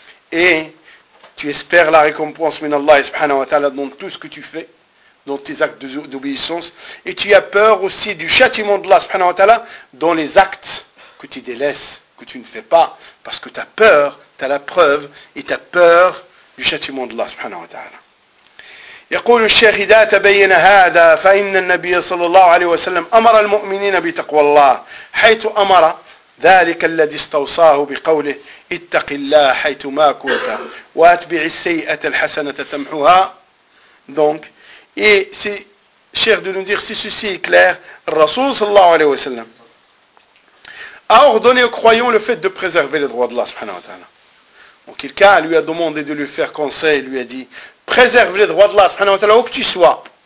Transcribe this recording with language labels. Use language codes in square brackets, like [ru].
[fr] et tu espères la récompense minallah subhanahu wa ta'ala dans tout ce que tu fais, dans tes actes d'obéissance, et tu as peur aussi du châtiment de Allah subhanahu wa ta'ala dans les actes que tu délaisses, que tu ne fais pas, parce que tu as peur, tu as la preuve, et tu as peur du châtiment d'Allah, subhanahu wa ta'ala. [ar] يقول الشيخ إذا تبين هذا فإن النبي صلى الله عليه وسلم أمر المؤمنين بتقوى الله حيث أمر ذلك الذي استوصاه بقوله اتق الله حيث ما كنت واتبع السيئة الحسنة تمحوها. [fr] Donc, et si, Cheikh de nous dire, si ceci est clair, le Rasul صلى الله عليه وسلم a ordonné aux croyants le fait de préserver les droits d'Allah, subhanahu wa ta'ala. Donc quelqu'un lui a demandé de lui faire conseil, lui a dit, préserve les droits d'Allah, subhanahu wa ta'ala, où que tu sois.